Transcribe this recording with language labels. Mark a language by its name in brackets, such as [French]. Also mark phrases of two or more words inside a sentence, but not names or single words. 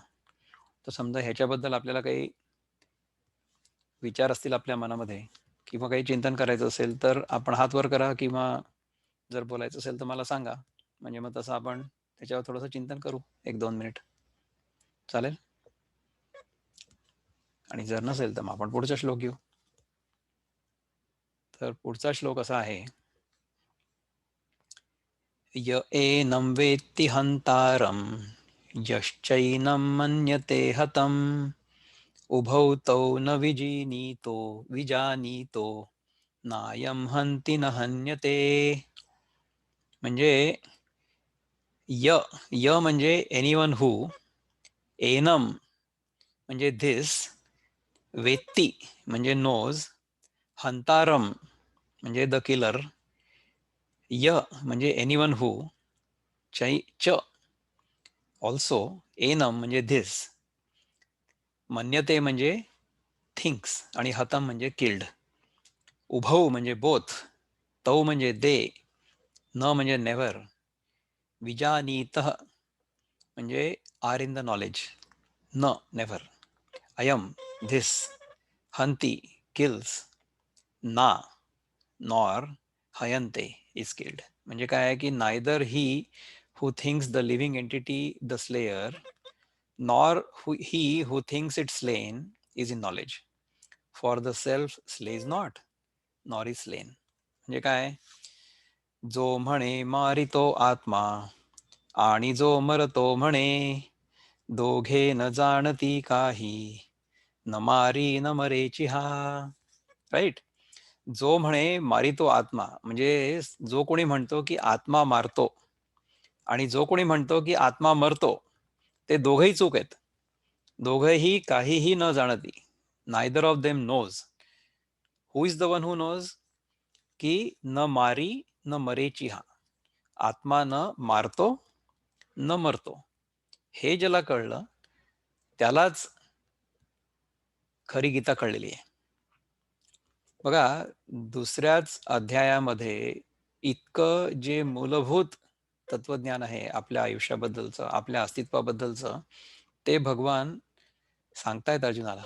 [Marathi] तर समजा ह्याच्याबद्दल आपल्याला काही विचार असतील आपल्या मनामध्ये किंवा काही चिंतन करायचं असेल, तर आपण हात वर करा किंवा जर बोलायचं असेल तर मला सांगा. म्हणजे मग तसं आपण त्याच्यावर थोडंसं चिंतन करू 1-2 मिनिट. चालेल? आणि जर नसेल तर मग आपण पुढचा श्लोक घेऊ. तर पुढचा श्लोक असा आहे, [Sanskrit] य एनं वेत्ति हंतारं यश्चैनं मन्यते हतम्, उभौ तौ न विजानीतो नायं हन्ति न हन्यते. [Marathi] म्हणजे य य म्हणजे [English] anyone who, [Marathi] एनम म्हणजे धिस, वेत्ती म्हणजे नोज, हंतारम म्हणजे [English] the killer, [Marathi] य म्हणजे [English] anyone who, [Marathi] च ऑल्सो, एनम म्हणजे धिस, मन्यते म्हणजे थिंक्स आणि हतम म्हणजे किल्ड. उभौ म्हणजे बोथ, तौ म्हणजे दे, न म्हणजे नेव्हर, विजानीत म्हणजे [English] are in the knowledge, [Sanskrit] न नेव्हर, अयम धिस, हंती किल्स, [English] ना नॉर, हयंते is killed. [Marathi] म्हणजे काय आहे, की [English] neither he who thinks the living entity the slayer, nor he who thinks it slain is in knowledge. For the self slays not, nor is slain. [Marathi] म्हणजे काय? जो म्हणे मारितो आत्मा आणि जो मरतो म्हणे, दोघे न जाणती काही, न मारी न मरेची हा. राईट. जो म्हणे मारितो आत्मा, म्हणजे जो कोणी म्हणतो की आत्मा मारतो, आणि जो कोणी म्हणतो की आत्मा मरतो, ते दोघही चूक आहेत. दोघेही काहीही न जाणती. [English] neither of them knows. who is the one who knows? [Marathi] की न मारी न मरेची हा. आत्मा न मारतो न मरतो. हे ज्याला कळलं त्यालाच खरी गीता कळलेली आहे. बघा, दुसऱ्याच अध्यायामध्ये इतकं जे मूलभूत तत्वज्ञान आहे आपल्या आयुष्याबद्दलचं, आपल्या अस्तित्वाबद्दलचं, ते भगवान सांगतायत अर्जुनाला.